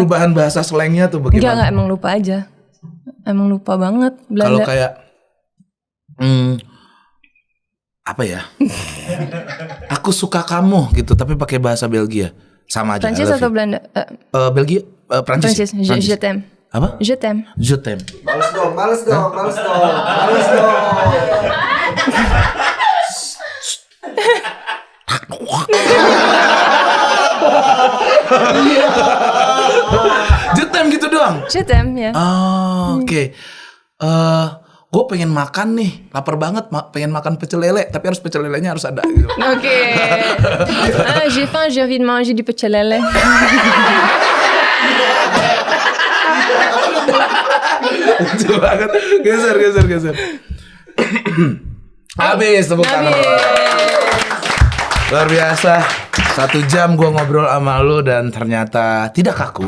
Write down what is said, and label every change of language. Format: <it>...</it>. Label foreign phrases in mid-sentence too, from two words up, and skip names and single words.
<id>perubahan bahasa slangnya tuh bagaimana? Enggak, emang lupa aja. Emang lupa banget Belanda. Kalau kayak apa ya? Aku suka kamu gitu, tapi pakai bahasa Belgia. Sama aja. Prancis atau Belanda? Belgia, Prancis.</id> <fr>Je t'aime.</fr> <id>Apa?</id> <fr>Je t'aime. Je t'aime.</fr> <id>Males dong.</id> <fr>Je t'aime</fr> <id>gitu doang.</id> <fr>Je t'aime ya.</fr> <id>Oh, oke. Gue pengen makan nih, lapar banget, pengen makan pecel lele, tapi harus pecel lelenya harus ada. Gitu.</id> <fr>Ok. J'ai faim, j'ai envie de manger du pecel lele.</fr> <id>Lucu banget. Geser. Habis tepuk tangan. Luar biasa. 1 jam gue ngobrol sama lu dan ternyata tidak kaku.</id>